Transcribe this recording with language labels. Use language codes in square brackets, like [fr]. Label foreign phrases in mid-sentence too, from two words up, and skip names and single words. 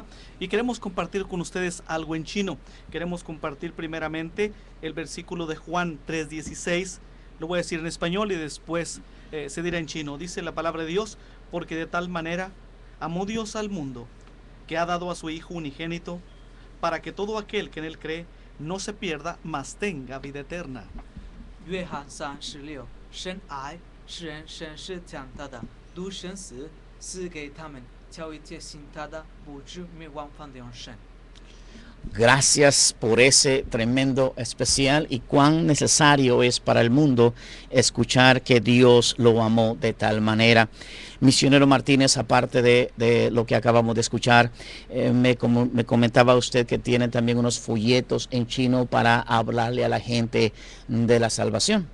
[es] Y queremos compartir con ustedes algo en chino. Queremos compartir primeramente el versículo de Juan 3:16. Lo voy a decir en español y después se dirá en chino. Dice la palabra de Dios: porque de tal manera amó Dios al mundo, que ha dado a su Hijo unigénito, para que todo aquel que en él cree no se pierda, mas tenga vida eterna. [zh] 约翰3:16，神爱世人，神是将他的独生子赐给他们，叫一切信他的不至灭亡，反得永生。 [es] Gracias por ese tremendo especial y cuán necesario es para el mundo escuchar que Dios lo amó de tal manera. Misionero Martínez, aparte de lo que acabamos de escuchar, me comentaba usted que tiene también unos folletos en chino para hablarle a la gente de la salvación.